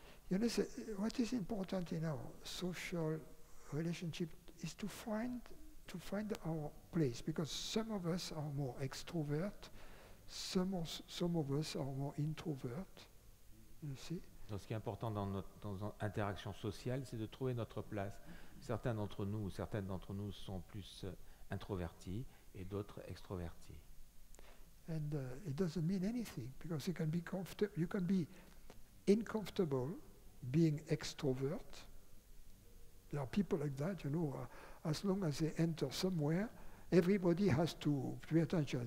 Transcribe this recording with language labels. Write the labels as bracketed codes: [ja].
[en] What is important in our social relationship is to find our place, because some of us are more extrovert, some of us are more introvert. You see? [fr] Donc ce qui est important dans notre interaction sociale, c'est de trouver notre place. Certains d'entre nous ou certaines d'entre nous sont plus introvertis et d'autres extrovertis. [en] And it doesn't mean anything, because you can be uncomfortable being extrovert. There are people like that, as long as they enter somewhere, everybody has to pay attention.